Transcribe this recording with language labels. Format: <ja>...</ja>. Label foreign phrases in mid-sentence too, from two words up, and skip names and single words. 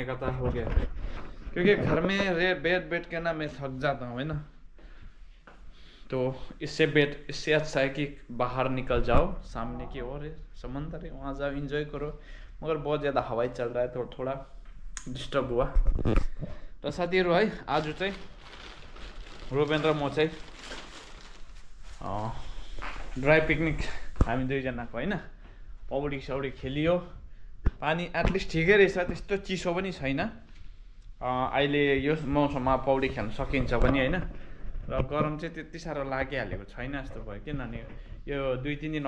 <hi>का था हो गया क्योंकि घर में बैठ के ना मैं थक जाता हूँ है ना तो इससे अच्छा है कि बाहर निकल जाओ सामने की ओर है समंदर है वहाँ जाओ एंजॉय करो मगर बहुत ज़्यादा हवाई चल रहा है तो थोड़ा डिस्टर्ब हुआ</hi> <ne>र साथीहरु है आज चाहिँ रूबेन र म चाहिँ</ne> <en>ड्राई पिकनिक</en> <ne>हामी दुईजनाको हैन पौडी सौडी खेलियो पानी एटलिस्ट ठिकै रहेछ त्यस्तो चिसो पनि छैन अहिले यो मौसममा पौडी खेल्न सकिन्छ पनि हैन र गरम चाहिँ त्यति साह्रो लागिहालेको छैन जस्तो भयो किनभने यो 2-3 दिन</ne>